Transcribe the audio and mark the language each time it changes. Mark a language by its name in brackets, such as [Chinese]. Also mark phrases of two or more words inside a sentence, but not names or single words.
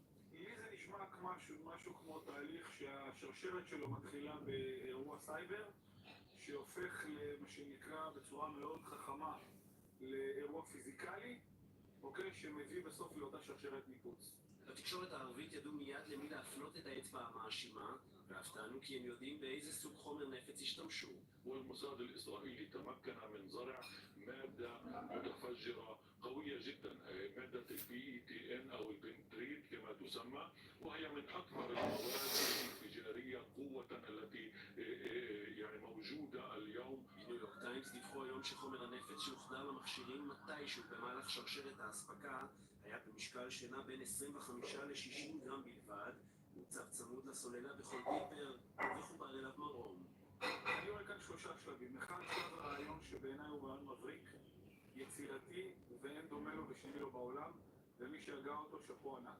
[Hebrew] לי זה נשמע משהו כמו תהליך שהשרשרת שלו מתחילה באירוע סייבר, שהופך למה שנקרא בצורה מאוד חכמה לאירוע פיזיקלי, אוקיי, שמביא בסוף לאותה שרשרת ניפוץ. בתקשורת הערבית ידעו מיד למי להפנות את האצבע המאשימה, והפתענו כי הם יודעים באיזה סוג חומר נפץ השתמשו. [Arabic] والموساد الإسرائيلي تمكن من زرع مادة متفجرة قوية جدا، مادة الPETN أو البنتريد كما تسمى، وهي من أكبر المواد الانفجارية قوة التي يعني موجودة اليوم. [Hebrew] בניו יורק טיימס דיווחו היום שחומר הנפץ שהוחדר למכשירים מתישהו במהלך שרשרת האספקה היה במשקל שנע בין 25 ל-60 גרם בלבד, מוצב צמוד לסוללה בכל פיפר וחובר אליו מרום. אני רואה כאן 3 שלבים. אחד, שלב הרעיון שבעיניי הוא רעיון מבריק, יצירתי, ואין דומה לו ושני לו בעולם, ומי שהגה אותו שאפו ענק.